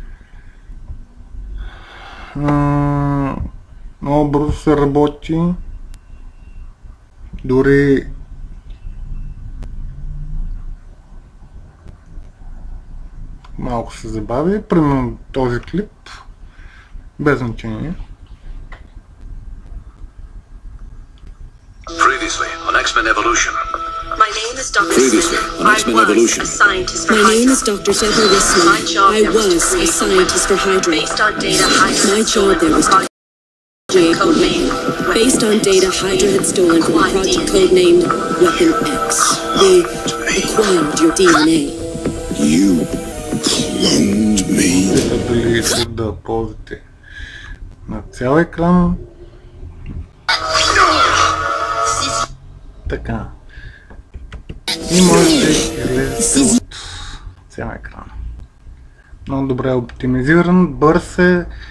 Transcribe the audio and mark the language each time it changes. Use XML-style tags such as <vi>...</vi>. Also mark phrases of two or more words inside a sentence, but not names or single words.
<bg>Много бързо се работи, дори малко се забави, примерно този клип, без значение.</bg> <en>Previously on X-Men Evolution. My name is Dr. Previously on X-Men Evolution. A scientist for My name Hydra. is Dr. Deborah Risman. My job I there was to was a create scientist for Hydra. Based on data Hydra My had job stolen there from was to Project Codename Based on data Hydra had stolen from a project codenamed Weapon X. We acquired your DNA. You cloned me.</en> <bg>Дали искате да ползвате на цял екран. Така. И може да излезете от цял екран. Много добре оптимизиран, бърз е.</bg>